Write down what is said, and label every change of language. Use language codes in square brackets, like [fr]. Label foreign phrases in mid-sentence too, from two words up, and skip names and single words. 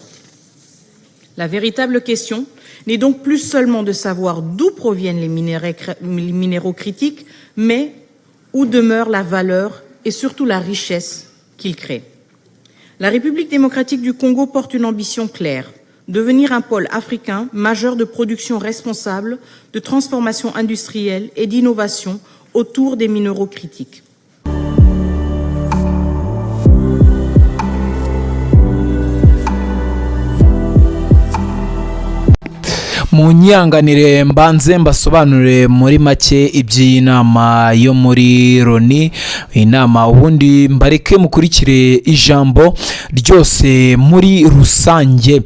[fr] La véritable question n'est donc plus seulement de savoir d'où proviennent les minéraux critiques, mais où demeure la valeur et surtout la richesse qu'ils créent. La République démocratique du Congo porte une ambition claire, devenir un pôle africain majeur de production responsable, de transformation industrielle et d'innovation autour des minéraux critiques. [rw] munyanganire mbanze mbasobanurire muri make iby'iyi nama yo muri Loni. Inama ubundi mbareke mukurikire ijambo ryose muri rusange.